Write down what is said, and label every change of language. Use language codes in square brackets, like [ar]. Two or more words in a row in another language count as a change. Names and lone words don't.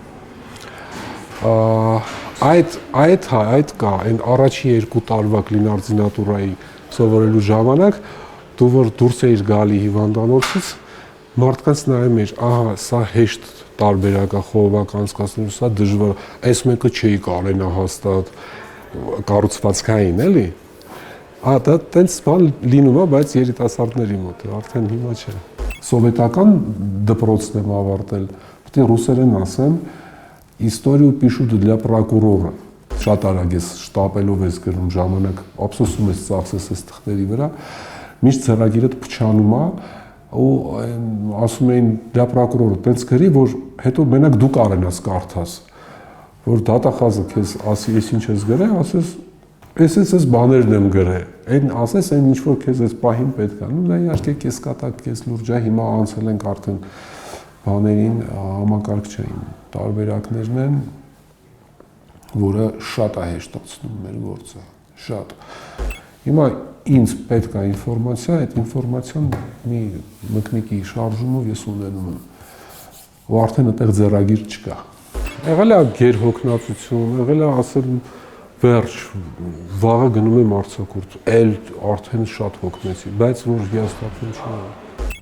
[hy] այդ կա, այն առաջի 2 տարվա կլինարդինատուրայի սովորելու ժամանակ, դու որ դուրս էիր գալի հիվանդանոցից, մարդկանց նայում էր, ահա, սա հեշտ տարբերակ է խողովակ անցկացնելու, սա դժվար, այս մեկը չի կարենա հաստատ կառուցվածքային, էլի։ Դա տենց բան լինում է, բայց երիտասարդների մոտ, արդեն հիմա չէ։ Սովետական դպրոցն եմ ավարտել, պետք է ռուսերեն ասեմ, [ru] «Историю пишут для прокурора»։ [hy] Շատ արագ ես շտապելով ես գրում ժամանակ, ափսոսում ես ծախսես այս թղթերի վրա, միշտ ձեռագիրդ փչանում է, ու ասում էին [ru] для прокурора, [hy] տենց գրի, որ հետո մենակ դու կարենաս կարդաս, որ դատախազը քեզ ասի, ես ինչ ես գրել, ասես, ես բաներն եմ գրել, այն ասես, այն ինչ որ քեզ այս պահին պետք է, դա իհարկե քեզ կատակ, քեզ լուրջ է, հիմա անցել ենք արդեն բաներին համակարգչային տարբերակներն են, որը շատ է հեշտացնում մեր գործը, շատ։ Հիմա ինձ պետք է ինֆորմացիա, այդ ինֆորմացիան մի մկնիկի շարժումով ես ունենում եմ, ու արդեն այդտեղ ձեռագիր չկա։ Եղել է գերհոգնածություն, եղել է ասել վերջ, վաղը գնում եմ արձակուրդ, էլ արդեն շատ հոգնեցի, բայց որ հիասթափվում չունեմ։